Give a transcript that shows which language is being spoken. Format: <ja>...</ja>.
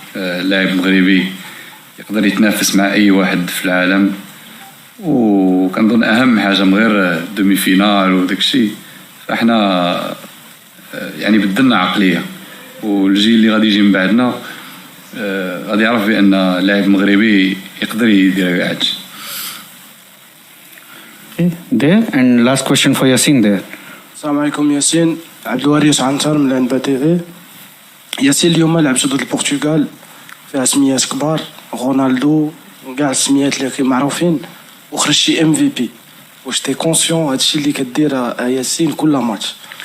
<ar>اللاعب المغربي يقدر يتنافس مع اي واحد في العالم، وكنظن اهم حاجه من غير دومي فينال وداك الشيء، فاحنا يعني بدلنا عقليه، والجيل اللي غادي يجي من بعدنا غادي يعرف بان اللاعب المغربي يقدر يدير هادشي.</ar> <en>There and last question for Yasin there.</en> <ar>السلام عليكم ياسين. عبد الوارث عنتر من الانبا تي في. ياسين، اليوم لعبتوا ضد البرتغال فيها سميات كبار، رونالدو وكاع السميات اللي معروفين، وخرجتي MVP. واش تي كونسيون هادشي اللي كدير ياسين كل ماتش؟</ar>